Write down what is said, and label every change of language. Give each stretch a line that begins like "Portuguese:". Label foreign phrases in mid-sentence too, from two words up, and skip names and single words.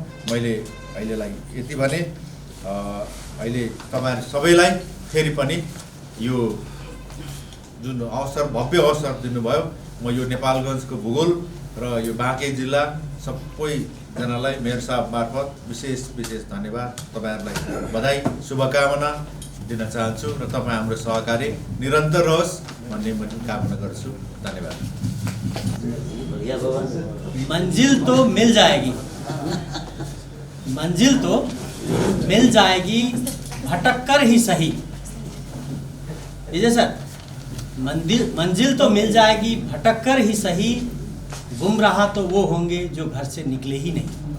Nepali: मैले अहिलेलाई यति भने अहिले तपाईँहरू सबैलाई फेरि पनि यो जुन अवसर, भव्य अवसर दिनुभयो, म यो नेपालगञ्जको भूगोल र यो बाँके जिल्ला सबैजनालाई मेयर साहब मार्फत विशेष धन्यवाद, तपाईँहरूलाई बधाई, शुभकामना दिन चाहन्छु र तपाईँ हाम्रो सहकारी निरन्तर रहोस् भन्ने म कामना गर्छु। धन्यवाद।
Hindi: मंजिल तो मिल जाएगी, मंजिल तो मिल जाएगी, भटक कर ही सही। सर, मंजिल तो मिल जाएगी, भटक कर ही सही, गुमराह तो वो होंगे जो घर से निकले ही नहीं।